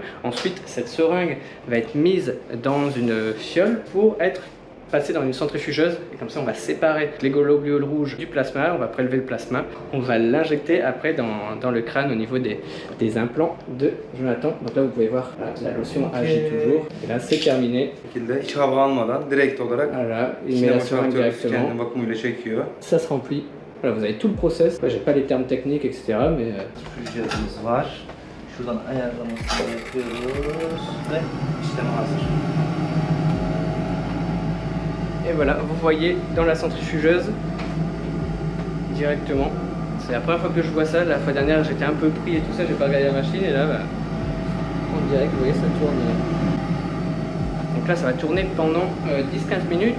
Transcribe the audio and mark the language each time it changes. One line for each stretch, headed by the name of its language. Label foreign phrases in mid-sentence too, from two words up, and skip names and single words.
French: Ensuite cette seringue va être mise dans une fiole pour être passer dans une centrifugeuse et comme ça on va séparer les globules rouges du plasma, on va prélever le plasma, on va l'injecter après dans le crâne au niveau des implants de Jonathan. Donc là vous pouvez voir la lotion agit toujours et là c'est terminé. Voilà, il met la seringue directement, ça se remplit Voilà, vous avez tout le process. J'ai pas les termes techniques, etc. Mais
Turkish: Cihazımız var. Şuradan ayarlamasını yapıyoruz ve işlemi hazır.
French: Et voilà, vous voyez dans la centrifugeuse directement. C'est la première fois que je vois ça. La fois dernière, j'étais un peu pris et tout ça, j'ai pas regardé la machine. Et là, bah, en direct, vous voyez, ça tourne. Donc là, ça va tourner pendant 10-15 minutes.